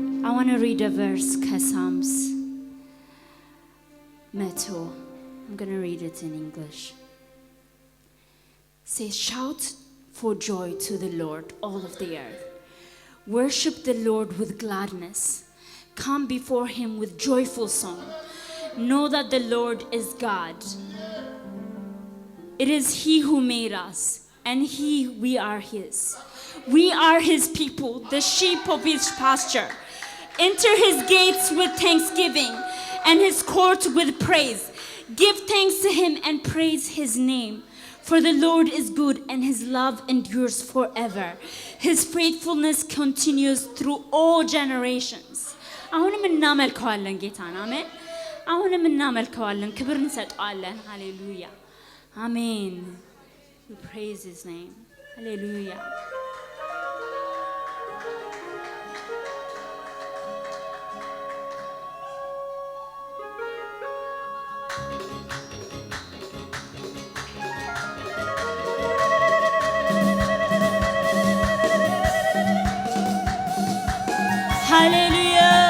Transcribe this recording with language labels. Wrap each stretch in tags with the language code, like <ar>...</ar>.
<en>I want to read a verse Psalms 100 I'm going to read it in English. Say, shout for joy to the Lord, all of the earth. Worship the Lord with gladness. Come before him with joyful song. Know that the Lord is God. It is he who made us, and we are his. We are his people, the sheep of his pasture. Enter his gates with thanksgiving and his court with praise. Give thanks to him and praise his name. For the Lord is good and his love endures forever. His faithfulness continues through all generations.</en> <am>አሁንም እናመልከዋለን ጌታን አሜን አሁንም እናመልከዋለን ክብር እንሰጣለን ሃሌሉያ አሜን</am> <en>we praise his name ሃሌሉያ Hallelujah.</en>